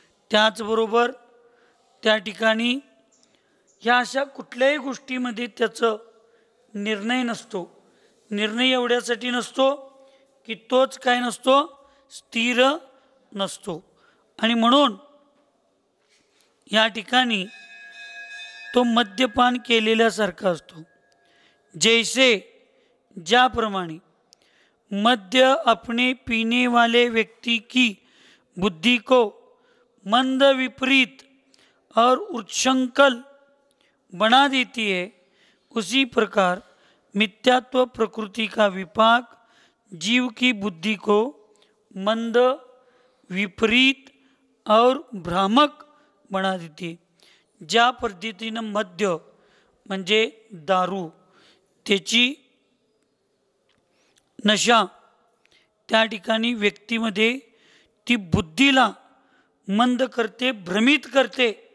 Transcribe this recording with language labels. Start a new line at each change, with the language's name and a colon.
Marathi: त्याचबरोबर त्या ठिकाणी ह्या अशा कुठल्याही गोष्टीमध्ये त्याचं निर्णय नसतो. निर्णय एवढ्यासाठी नसतो की तोच काय नसतो स्थिर नसतो. आणि म्हणून या ठिकाणी तो मद्यपान केलेल्यासारखा असतो.
Hindi: जैसे ज्याप्रमाणे मद्य अपने पीने वाले व्यक्ति की बुद्धि को मंद विपरीत और उच्छृंखल बना देती है उसी प्रकार मिथ्यात्व प्रकृति का विपाक जीव की बुद्धि को मंद विपरीत और भ्रामक बना देती है.
Marathi: ज्या पद्धतीनं मद्य म्हणजे दारू त्याची नशा त्या ठिकाणी व्यक्तीमध्ये ती बुद्धीला मंद करते भ्रमित करते.